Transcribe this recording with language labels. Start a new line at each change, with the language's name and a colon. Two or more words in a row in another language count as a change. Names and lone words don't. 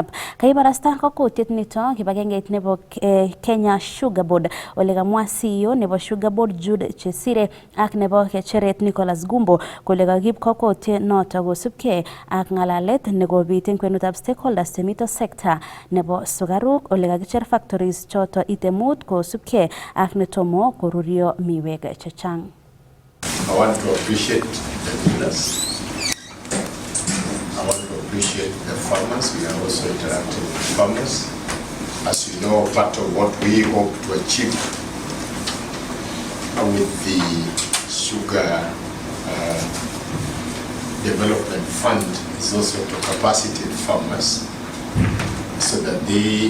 Kalenjin: Kaibarasta kokwoutiet nito kibagengeit nebo Kenya Sugar Board ole kamwa CEO nebo Sugar Board Jude Chesire ak nebo Kecheret Nicholas Gumbo kole kakib kokwoutiet noto kosubkei ak ngalalet nekobit eng kwenutab stakeholders chemito sector nebo sukaruk ole kakicher factories choto itemut kosubkei ak netomo korurio miwek chechang.
English: I want to appreciate the leaders. I want to appreciate the farmers. We are also interacting with farmers. As you know, part of what we hope to achieve with the Sugar Development Fund is also to capacitate farmers so that they